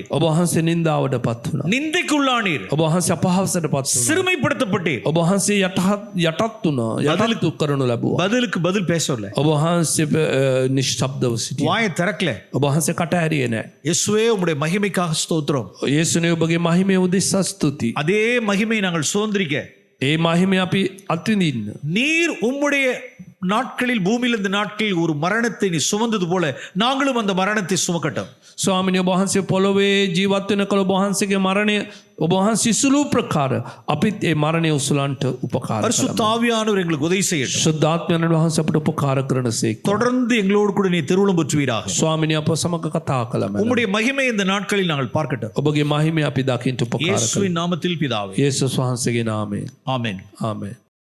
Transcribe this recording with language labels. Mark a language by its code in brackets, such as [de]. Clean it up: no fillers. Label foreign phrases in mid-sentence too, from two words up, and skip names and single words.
[si] ඔබ වහන්සේ නින්දාවට පත් වුණා. [ta] நிந்தைக்குள்ளானீர். [si] ඔබ වහන්සේ අපහාසයට පත් වුණා. [ta] சிறுமைப்படுத்தப்பட்டீர். [si] ඔබ වහන්සේ යටත් වුණා. යටත් කරනු ලැබුවා. [ta] பதிலுக்கு பதில் பேசவில்லை. [si] ඔබ වහන්සේ නිශ්ශබ්දව සිටියා. [ta] வாயை திறக்கல. [si] ඔබ වහන්සේ කට ඇරියේ නැහැ. [ta] இயேசுவே உம்முடைய மகிமைக்காக ஸ்தோத்திரம். [si] යේසුනේ ඔබගේ මහිමය උදෙසා ස්තුති. [ta] அதே மகிமை நாங்கள் சுதந்திரிக்க [si] ඒ මහිමය අපි අත්විඳින්න. [ta] நீர் உம்முடைய நாட்களில் பூமியில் இந்த நாட்களில் ஒரு மரணத்தை நீ சுமந்தது போல நாங்களும் அந்த மரணத்தை சுமக்கட்டும். [si] ස්වාමිනී ඔබ වහන්සේ පොළොවේ ජීවත් වෙන කල ඔබ වහන්සේගේ මරණය ඔබ වහන්සේ සුළු ප්‍රකාර අපිත් ඒ මරණය උසුලන්ට උපකාර [ta] பரிசுத்த ஆவியானவர் எங்களுக்கு உதவி செய்யட்டும். [si] ශුද්ධාත්මයන් වහන්සේ අපට උපකාර කරනසේක. [ta] தொடர்ந்து எங்களோடு கூட நீ திருவுளம் பெற்றுவீராக. [si] ස්වාමිනී අප සමග කතා කළම. [ta] உம்முடைய மகிமை இந்த நாட்களில் நாங்கள் பார்க்கட்டும். [si] ඔබගේ මහිමය අපි දකින්න උපකාර [ta] இயேசுவின் நாமத்தில் பிதாவே. [si] යේසුස් වහන්සේගේ නාමයෙන්. [ta] ஆமென். [si] ආමේන්.